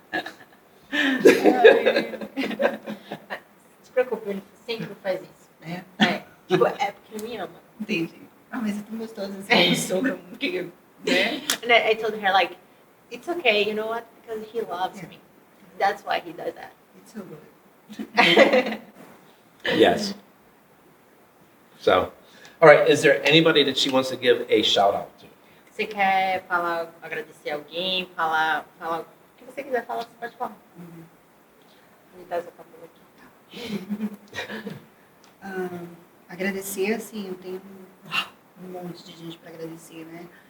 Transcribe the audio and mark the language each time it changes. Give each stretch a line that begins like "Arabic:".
Portuguese: Não se preocupe, ele sempre faz isso. É? Tipo, é porque ele me ama. Entendi. Mas é tão gostoso assim, sobre que, né?
English: And I told her, like, it's okay, you know what? Because he loves me. That's why he does that. It's so good. Yes. So, all right, is there anybody that she wants to give a shout out to?
Portuguese: Você quer falar, agradecer alguém, falar o que você quiser falar, você pode falar. Me dá essa papel aqui. Agradecer, assim, eu tenho um monte de gente para agradecer, né?